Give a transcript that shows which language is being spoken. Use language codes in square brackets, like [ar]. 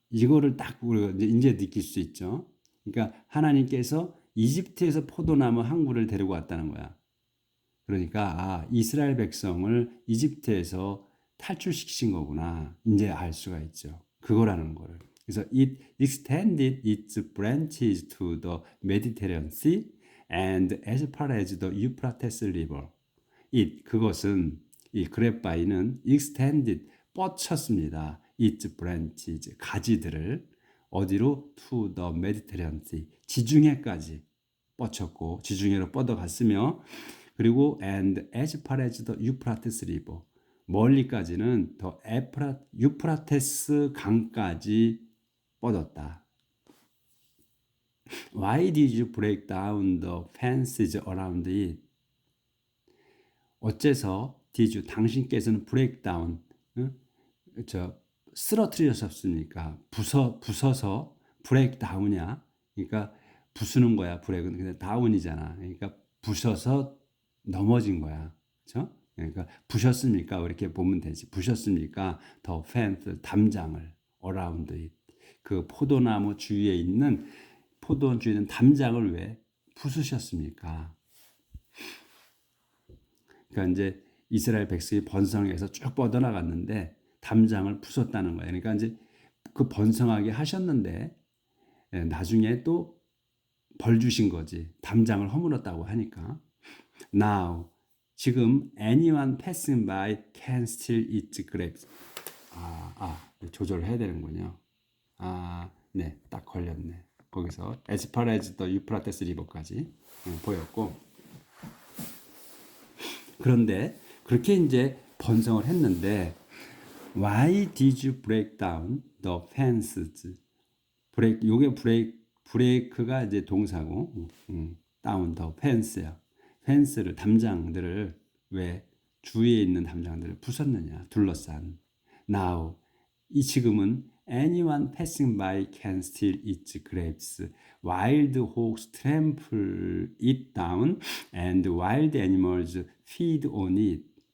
[ko] 이거를 딱 우리가 이제 느낄 수 있죠. 그러니까 하나님께서 이집트에서 포도나무 한 그루를 데리고 왔다는 거야. 그러니까 이스라엘 백성을 이집트에서 탈출시키신 거구나. 이제 알 수가 있죠. 그거라는 거를. [en] 그래서 it extended its branches to the Mediterranean Sea and as far as the Euphrates River. [ko] 그것은 이 그랩바이는 extended 뻗쳤습니다. [en] its branches 가지들을 어디로 to the Mediterranean Sea 지중해까지 뻗쳤고 지중해로 뻗어갔으며 그리고 and as far as the Euphrates River 멀리까지는 더 유프라테스 강까지 뻗었다. Why did you break down the fences around it? 어째서 did you 당신께서는 break down 쓰러뜨리셨습니까? [ko] 부서서 break down 이야. 그러니까 부수는 거야. break은 근데 down이잖아. 그러니까 부셔서 넘어진 거야. 그렇죠? 그러니까 부셨습니까? 이렇게 보면 되지. 부셨습니까? [en] 더 fence 담장을 around it. [ko] 그 포도나무 주위에 있는 담장을 왜 부수셨습니까? 그러니까 이제 이스라엘 백성이 번성해서 쭉 뻗어나갔는데 담장을 부쉈다는 거예요. 그러니까 이제 그 번성하게 하셨는데 나중에 또 벌 주신 거지. 담장을 허물었다고 하니까. [en] Now 지금 anyone passing by can still eat grapes. [ko] 조절해야 되는군요. 네, 딱 걸렸네. [en] 거기서 as far as the Euphrates River까지 보였고. 그런데 그렇게 이제 번성을 했는데 why did you break down the fences? [ko] 요게 브레이크가 이제 동사고 down the fence 야. 펜스를 담장들을 왜 주위에 있는 담장들을 부쉈느냐 둘러싼. [en] Now 지금은 anyone passing by can still eat grapes. Wild hogs trample it down and wild animals feed on it.